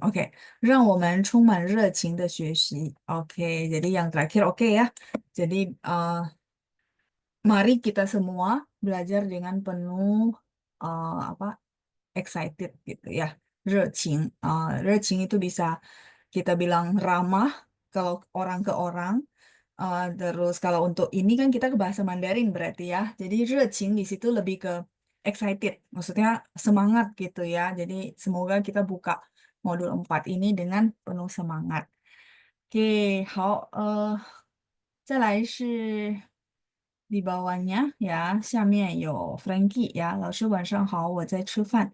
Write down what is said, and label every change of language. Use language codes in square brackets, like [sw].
[zh] Oke, 让我们充满热情的学习. [id] Oke, jadi yang terakhir oke ya. Jadi mari kita semua belajar dengan penuh apa excited gitu ya. 热情. 热情 itu bisa kita bilang ramah kalau orang ke orang. Terus kalau untuk ini kan kita ke bahasa Mandarin berarti ya. Jadi 热情 di situ lebih ke excited. Maksudnya semangat gitu ya. Jadi semoga kita buka modul 4 ini dengan penuh semangat. [zh] Oke, 好，再来是 [id] di bawahnya ya, [zh] 下面有 Frankie 呀，老师晚上好，我在吃饭。